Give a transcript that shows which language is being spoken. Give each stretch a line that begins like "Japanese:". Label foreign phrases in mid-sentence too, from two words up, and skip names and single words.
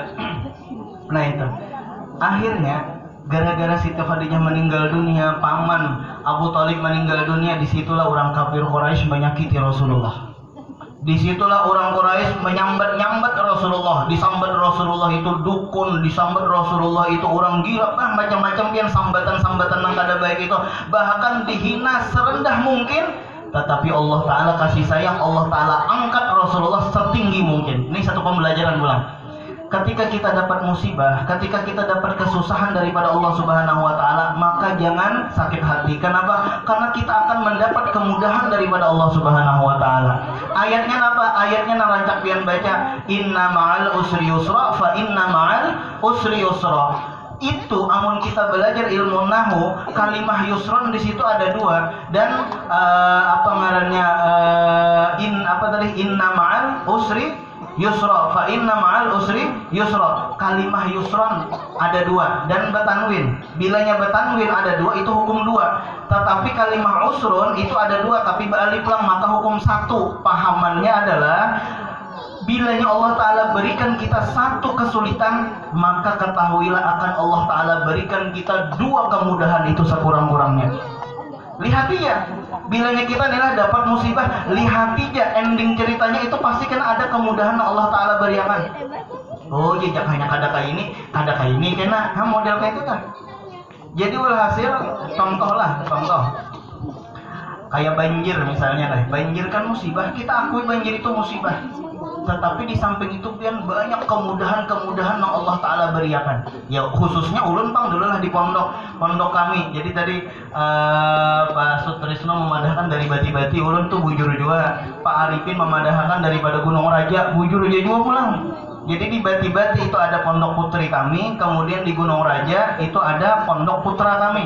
Indonesian: Nah itu akhirnya gara-gara Siti Khadijah meninggal dunia, paman Abu Thalib meninggal dunia, disitulah orang kafir Quraisy menyakiti Rasulullah. Disitulah orang Quraisy menyambat Rasulullah, disambat Rasulullah itu dukun, disambat Rasulullah itu orang gila, macam-macam pian sambatan-sambatan yang kada baik itu, bahkan dihina serendah mungkin. Tetapi Allah Ta'ala kasih sayang, Allah Ta'ala angkat Rasulullah setinggi mungkin. Ini satu pembelajaran ulang. Ketika kita dapat musibah, ketika kita dapat kesusahan daripada Allah
Arabic: Subhanahu wa Ta'ala,
Indonesian: maka jangan sakit hati. Kenapa? Karena kita akan mendapat kemudahan daripada Allah
Arabic: Subhanahu wa Ta'ala.
Indonesian: Ayatnya apa? Ayatnya narancak pian baca,
Arabic: inna ma'al usri yusra fa inna ma'al usri yusra.
Indonesian: Itu amun kita belajar ilmu nahu, kalimah yusron di situ ada dua, dan apa ngarannya
Arabic: inna ma'al usri yusra fa inna ma'al usri yusra.
Indonesian: Kalimah yusron ada dua dan betanwin. Bilanya betanwin ada dua itu hukum dua. Tetapi kalimah usrun itu ada dua tapi beralif lam maka hukum satu. Pahamannya adalah bilanya Allah Ta'ala berikan kita satu kesulitan, maka ketahuilah akan Allah Ta'ala berikan kita dua kemudahan itu sekurang-kurangnya. Lihat ya, bilanya kita nih dapat musibah, lihat aja ending ceritanya itu pasti kena ada kemudahan Allah Ta'ala berikan. Oh jejak hanya kada kayak ini kena model kayak itu kan. Jadi walhasil contoh kayak banjir misalnya banjir kan musibah, kita akui banjir itu musibah. tetapi di samping itu pian banyak kemudahan-kemudahan yang Allah Ta'ala beriakan. Ya khususnya ulun pang dulu lah di pondok kami.
Banjar: Jadi tadi Pak Sutrisno memadahkan dari Bati-Bati, ulun tuh bujur juga. Pak Arifin memadahkan daripada Gunung Raja, bujur juga pulang.
Indonesian: Jadi di Bati-Bati itu ada pondok putri kami, kemudian di Gunung Raja itu ada pondok putra kami.